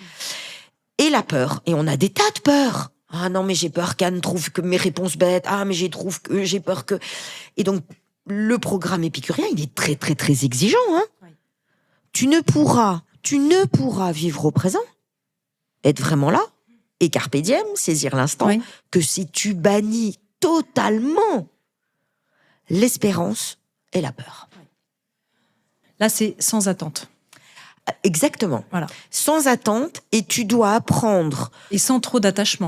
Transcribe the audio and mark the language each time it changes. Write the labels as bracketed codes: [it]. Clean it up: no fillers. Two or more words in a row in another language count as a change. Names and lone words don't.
[fr] Et la peur. Et on a des tas de peurs. Ah non, mais j'ai peur qu'Anne trouve que mes réponses bêtes. Ah, mais j'ai peur que... Et donc, le programme épicurien, il est très, très, très exigeant. Oui. Tu ne pourras vivre au présent, être vraiment là, [la] et carpe diem, [fr] saisir l'instant, que si tu bannis totalement l'espérance et la peur. Là, c'est sans attente. Exactement. Voilà. Sans attente, et tu dois apprendre... Et sans trop d'attachement.